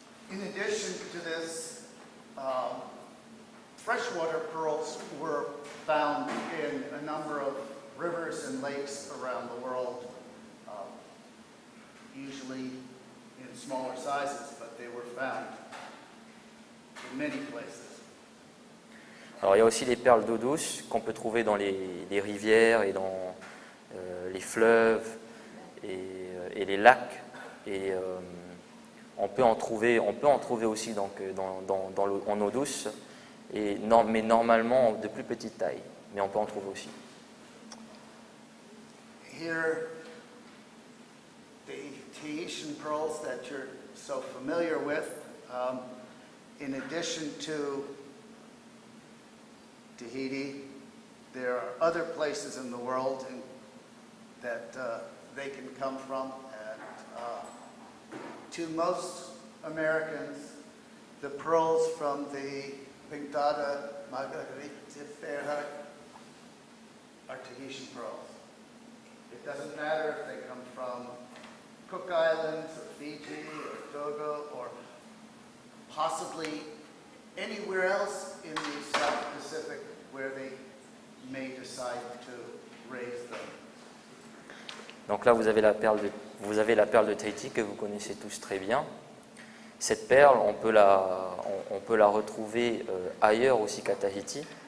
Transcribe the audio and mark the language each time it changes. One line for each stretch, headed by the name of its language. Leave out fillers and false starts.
English: In addition to this, freshwater pearls were found in a number of rivers and lakes around the world, usually in smaller sizes, but they were found in many places.
French: Alors il y a aussi les perles d'eau douce qu'on peut trouver dans les rivières et dans les fleuves et les lacs. Et on peut en trouver aussi donc, en eau douce, mais normalement de plus petite taille. Mais on peut en trouver aussi.
English: Here, the Tahitian pearls that you're so familiar with, in addition to Tahiti, there are other places in the world that they can come from. And to most Americans, the pearls from the Pintada Margaritifera are Tahitian pearls. It doesn't matter if they come from Cook Islands or Fiji or Togo or possibly anywhere else in the South Pacific where they may decide to raise them.
French: Donc là, vous avez la perle de Tahiti que vous connaissez tous très bien. Cette perle, on peut la retrouver ailleurs aussi qu'à Tahiti.